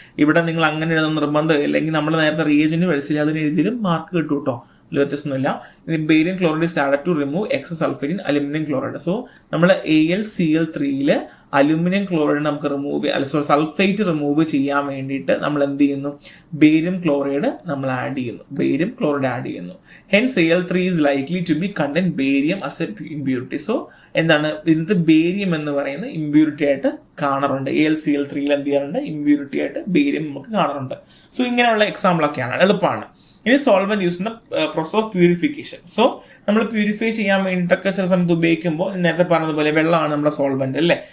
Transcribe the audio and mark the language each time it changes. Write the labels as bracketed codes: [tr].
[ml] ഇവിടെ നിങ്ങൾ അങ്ങനെ എഴുതുന്ന നിർബന്ധം ഇല്ലെങ്കിൽ നമ്മൾ നേരത്തെ റിയേജന്റ് പഠിച്ചില്ല, അതിന് എഴുതിയാലും മാർക്ക് കിട്ടും കേട്ടോ, വ്യത്യാസമൊന്നുമില്ല. [en] ഇനി barium chloride is added to remove excess sulphate in aluminium chloride. [ml] So നമ്മൾ AlCl3 അലുമിനിയം ക്ലോറൈഡ് നമുക്ക് സൾഫേറ്റ് റിമൂവ് ചെയ്യാൻ വേണ്ടിയിട്ട് നമ്മൾ എന്ത് ചെയ്യുന്നു, ബേരിയം ക്ലോറൈഡ് നമ്മൾ ആഡ് ചെയ്യുന്നു. [en] Hence Al3 is likely to be contain barium as a impurity. [ml] So എന്താണ്, ഇതിനകത്ത് ബേരിയം എന്ന് പറയുന്ന ഇമ്പ്യൂരിറ്റി ആയിട്ട് കാണാറുണ്ട്. AlCl3 എന്ത് ചെയ്യാറുണ്ട്, ഇമ്പ്യൂരിറ്റി ആയിട്ട് ബേരിയം നമുക്ക് കാണാറുണ്ട്. സോ ഇങ്ങനെയുള്ള എക്സാമ്പിളൊക്കെയാണ്, എളുപ്പമാണ്. ഇനി [en] Solvent use process of purification. [ml] So നമ്മൾ പ്യൂരിഫൈ ചെയ്യാൻ വേണ്ടിയിട്ടൊക്കെ ചില സമയത്ത് ഉപയോഗിക്കുമ്പോൾ നേരത്തെ പറഞ്ഞതുപോലെ വെള്ളമാണ് നമ്മുടെ സോൾവെന്റ് അല്ലേ.